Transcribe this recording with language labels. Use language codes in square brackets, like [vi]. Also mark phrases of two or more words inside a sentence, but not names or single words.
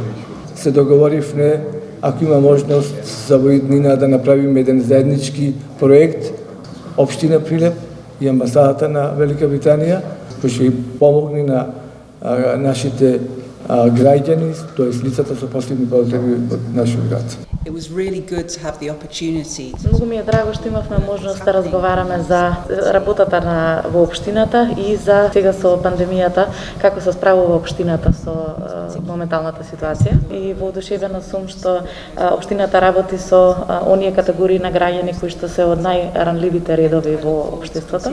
[mk] Се договоривме, ако има можност за во иднина да направиме еден заеднички проект општина Прилеп и амбасадата на Велика Британија, кој ќе помогне на нашите граѓани, тоест лицата со посебни потреби од нашиот град. [en] It was really good to have the opportunity. [mk] Многу ми е драго што имавме можност да разговараме за работата во општината и за сега со пандемијата, како се справува општината со моменталната ситуација. И воодушевена сум што општината работи со оние категории на граѓани кои што се од најранливите редови во општеството.